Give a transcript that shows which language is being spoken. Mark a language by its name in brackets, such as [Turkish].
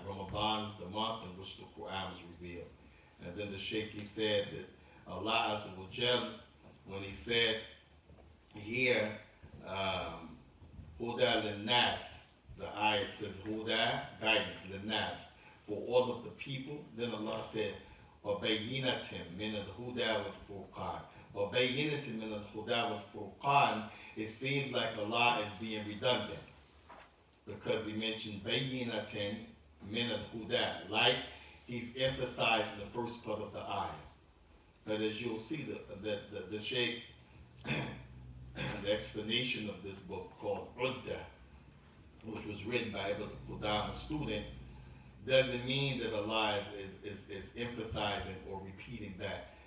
[English] Ramadan is the month in which the Quran was revealed. And then the Shaykh, he said that Allah Azza wa Jal, when he said here, Huda lin-nas, the ayat says Huda, guidance, lin-nas, for all of the people. Then Allah said, [Arabic] وَبَيِّنَةٍ مِنَ الْهُدَى وَالْفُرْقَانِ. وَبَيِّنَةٍ مِنَ الْهُدَى وَالْفُرْقَانِ. [English] It seems like Allah is being redundant, because he mentioned [Arabic] بَيِّنَةٍ مِنَ الْهُدَى, [English] like he's emphasizing the first part of the ayah. But as you'll see, the Shaykh, the explanation of this book called Udda, which was written by Ibn Qudama, a student, doesn't mean that Allah is emphasizing or repeating that.